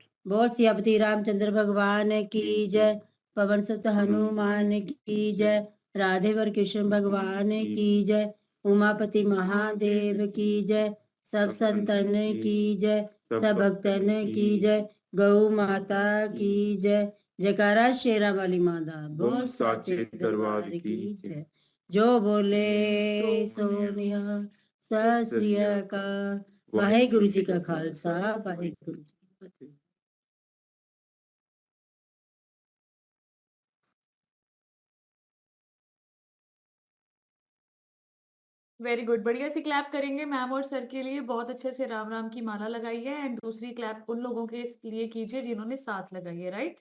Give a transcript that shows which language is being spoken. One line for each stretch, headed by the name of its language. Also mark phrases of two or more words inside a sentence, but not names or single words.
Hindi: बोल सियापति रामचंद्र भगवान की जय, पवन सुत हनुमान की जय, राधे वर कृष्ण भगवान की जय, उमापति महादेव की जय, सब संतन की जय, सब भक्तन की जय, गौ माता की जय, जयकारा शेरा वाली माता, बोल साचे दरबार की जय।
Punjabi: ਜੋ ਬੋਲੇ ਸੋਨੀਆ ਸਤ ਸ੍ਰੀ ਅਕਾਲ। ਵਾਹਿਗੁਰੂ ਜੀ ਕਾ ਖ਼ਾਲਸਾ, ਵਾਹਿਗੁਰੂ ਜੀ ਕੀ ਫ਼ਤਿਹ।
English: very good,
Hindi: बढ़िया सी क्लैप करेंगे मैम और सर के लिए। बहुत अच्छे से राम राम की माला लगाई है। एंड दूसरी क्लैप उन लोगों के लिए कीजिए जिन्होंने साथ लगाई है, राइट?